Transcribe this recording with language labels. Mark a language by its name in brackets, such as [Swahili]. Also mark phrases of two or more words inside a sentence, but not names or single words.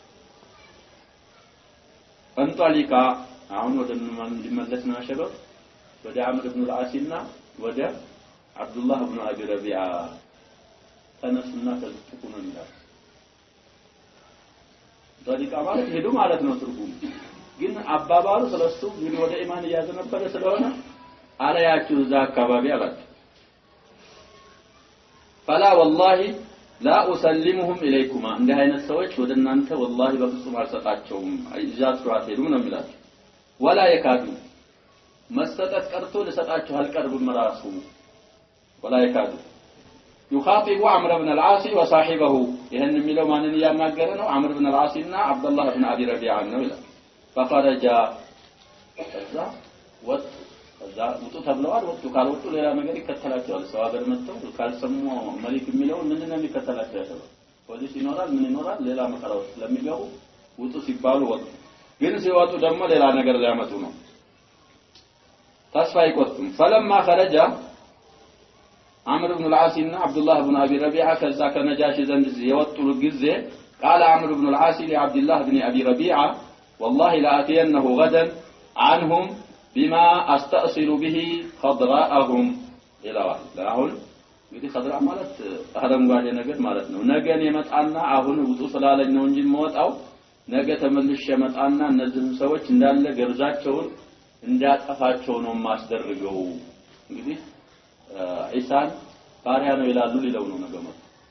[Amharic] አንጣሊካ አሁን ወደ ማን ሊመለስ ነው አሸበብ ወደ አምር ኢብኑ አልዓሲና ወደ አብዱላህ ኢብኑ አቢ ረቢዓ ተነሱና ተልጥቁ ነው ይላል ጣሊቃ ማለት ሄዱ ማለት ነው ትርጉም ግን አባባሉ ስለሱ ግን ወደ ኢማን ያዘነበረ ስለሆነ አላያችሁ እዛ አካባቢ አላችሁ [Arabic] فلا والله لا اسلمهم اليكما [Amharic] እንደ አይነት ሰዎች ወደ እናንተ والله በፍጹም አልሰጣቸውም ኢጃዛት ራቴሉ ነው የሚላችሁ [Arabic] ولا يكاد [Amharic] መስጠት ቀርቶ ለሰጣችሁ አልቀርብም ራሱ [Arabic] ولا يكاد يخاطب عمرو بن العاص وصاحبه [Amharic] ይሄን የሚለው ማንን ያናገረ ነው عمرو بن العاص እና عبدالله بن ابي ربيعه ነው ይላል فخرج ከዛ ከዛ ውጡ ተብለዋል ወጡ ካልወጡ ሌላ ነገር ይከተላቸዋል ሰው ሀገር መጥተው ካልሰሙ መሊክ የሚለው ምንድነው የሚከተላቸው ያለው ፖሊስ ይኖራል ምን ይኖራል ሌላ መከራው ስለሚገቡ ውጡ ሲባሉ ወጡ ግን ሲወጡ ደግሞ ሌላ ነገር ሊያመጡ ነው ተስፋ ይቆርጡም [Arabic] فلما خرج عمرو بن العاص [Amharic] እና عبدالله بن [Arabic] ابي ربيعه [Amharic] ከዛ ከነጃሺ ዘንድ የወጡ ጊዜ [Arabic] قال عمرو بن العاص لعبد الله بن ابي ربيعه والله لا اتينه غدا عنهم بما استأصل به خضراءهم [Amharic] ይላል አሁን እንግዲህ خضراء ማለት አረንጓዴ ነገር ማለት ነው ነገን የመጣና አሁን ውጡ ስላለኝ ነው እንጂ የምወጣው ነገ ተመልሼ መጣና እነዚህ ሰዎች እንዳለ ገብዛቸውን እንዳጠፋቸው ነው ማስደርገው እንግዲህ ኢሳን ባሪያ ነው ይላሉ ሊለው ነው ነገ ማለት